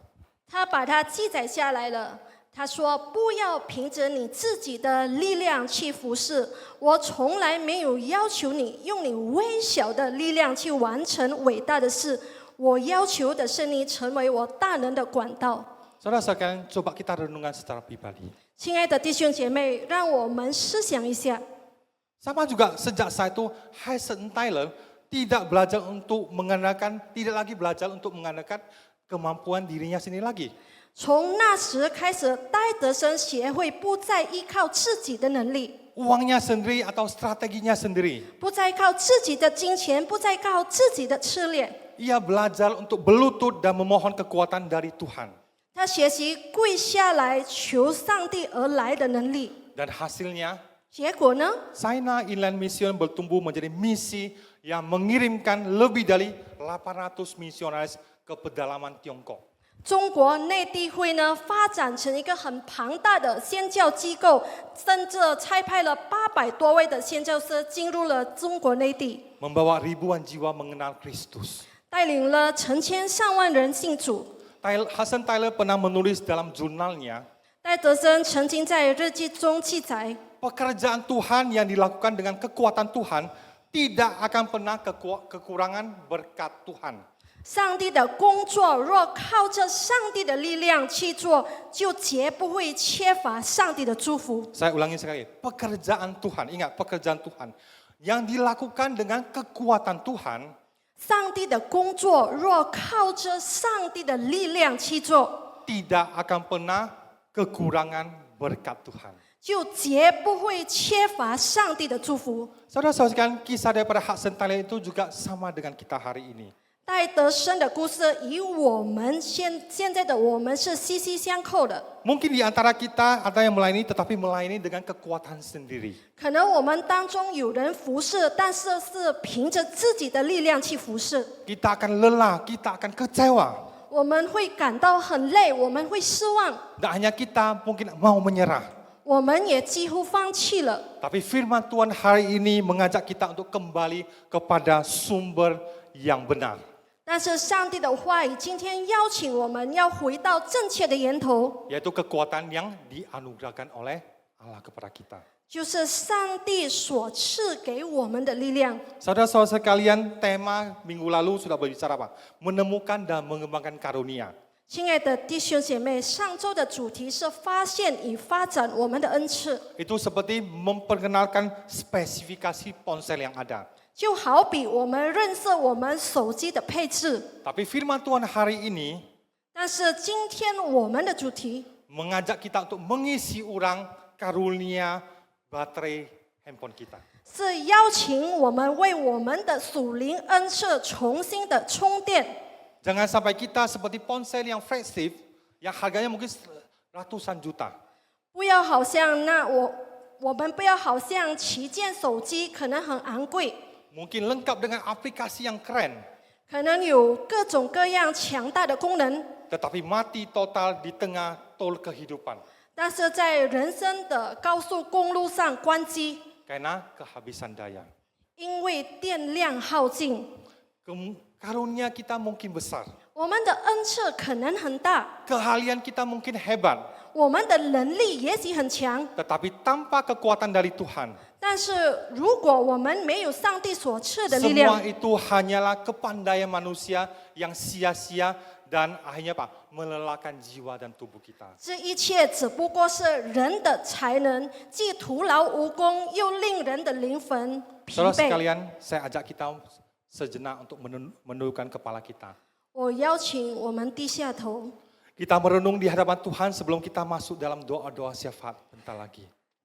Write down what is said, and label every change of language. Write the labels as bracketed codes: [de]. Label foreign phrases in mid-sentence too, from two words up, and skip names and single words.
[zh] 他把它记载下来了。他说：“不要凭着你自己的力量去服侍，我从来没有要求你用你微小的力量去完成伟大的事。我要求的是你成为我大能的管道。” [id] Saudara sekalian, coba kita renungkan secara pribadi. [zh] 亲爱的弟兄姐妹，让我们思想一下。 [id] Sama juga sejak saya itu, Hudson Taylor tidak belajar untuk mengandalkan, tidak lagi belajar untuk mengandalkan kemampuan dirinya sendiri lagi. [zh] 从那时开始，戴德生协会不再依靠自己的能力， [id] Uangnya sendiri atau strateginya sendiri. [zh] 不再靠自己的金钱，不再靠自己的策略。 [id] Ia belajar untuk berlutut dan memohon kekuatan dari Tuhan. [zh] 他学习跪下来求上帝而来的能力。 [id] Dan hasilnya, [zh] 结果呢？ [id] China Inland Mission bertumbuh menjadi misi yang mengirimkan lebih dari 800 misionaris ke pedalaman Tiongkok. [zh] 中国内地会呢发展成一个很庞大的宣教机构，甚至差派了800多位的宣教师进入了中国内地， [id] Membawa ribuan jiwa mengenal Kristus. [zh] 带领了成千上万人信主。 [id] Hudson Taylor pernah menulis dalam jurnalnya, [zh] 戴德生曾经在日记中记载， [id] pekerjaan Tuhan yang dilakukan dengan kekuatan Tuhan tidak akan pernah kekurangan berkat Tuhan. [zh] 上帝的工作若靠着上帝的力量去做，就绝不会缺乏上帝的祝福。 [id] Saya ulangi sekali, pekerjaan Tuhan, ingat pekerjaan Tuhan yang dilakukan dengan kekuatan Tuhan [zh] 上帝的工作若靠着上帝的力量去做， [id] tidak akan pernah kekurangan berkat Tuhan. [zh] 就绝不会缺乏上帝的祝福。 [id] Saudara-saudara sekalian, kisah daripada Hudson Taylor itu juga sama dengan kita hari ini. [zh] 戴德生的故事与我们现在的我们是息息相扣的。 [id] Mungkin di antara kita ada yang melayani tetapi melayani dengan kekuatan sendiri. [zh] 可能我们当中有人服侍，但是是凭着自己的力量去服侍， [id] Kita akan lelah, kita akan kecewa. [zh] 我们会感到很累，我们会失望， [id] Dan hanya kita mungkin mau menyerah. [zh] 我们也几乎放弃了。 [id] Tapi firman Tuhan hari ini mengajak kita untuk kembali kepada sumber yang benar. [zh] 但是上帝的话语今天邀请我们要回到正确的源头， [id] Yaitu kekuatan yang dianugerahkan oleh Allah kepada kita. [zh] 就是上帝所赐给我们的力量。 [id] Saudara-saudara sekalian, tema minggu lalu sudah berbicara apa? Menemukan dan mengembangkan karunia. [zh] 亲爱的弟兄姐妹，上周的主题是发现与发展我们的恩赐， [id] Itu seperti memperkenalkan spesifikasi ponsel yang ada. [zh] 就好比我们认识我们手机的配置。 [id] Tapi firman Tuhan hari ini [zh] 但是今天我们的主题 [id] mengajak kita untuk mengisi ulang karunia baterai handphone kita. [zh] 是邀请我们为我们的属灵恩赐重新的充电。 [id] Jangan sampai kita seperti ponsel yang flagship yang harganya mungkin ratusan juta. [zh] 不要好像我们不要好像旗舰手机可能很昂贵， [id] Mungkin lengkap dengan aplikasi yang keren, [zh] 可能有各种各样强大的功能， [id] tetapi mati total di tengah tol kehidupan [zh] 但是在人生的高速公路上关机， [id] karena kehabisan daya. [zh] 因为电量耗尽。 [id] Karunia kita mungkin besar, [zh] 我们的恩赐可能很大， [id] keahlian kita mungkin hebat, [zh] 我们的能力也许很强， [id] tetapi tanpa kekuatan dari Tuhan, [zh] 但是如果我们没有上帝所赐的力 [id] semua [zh] 量， [id] itu hanyalah kepandaian manusia yang sia-sia dan akhirnya apa? Melelahkan jiwa dan tubuh kita. [zh] 这一切只不过是人的才能，既徒劳无功，又令人的灵魂疲 [id] Saudara [zh] 惫。 [id] sekalian, saya ajak kita sejenak untuk menundukkan kepala kita. [zh] 我邀请我们低下头， [id] Kita merenung di hadapan Tuhan sebelum kita masuk dalam doa-doa syafaat bentar lagi.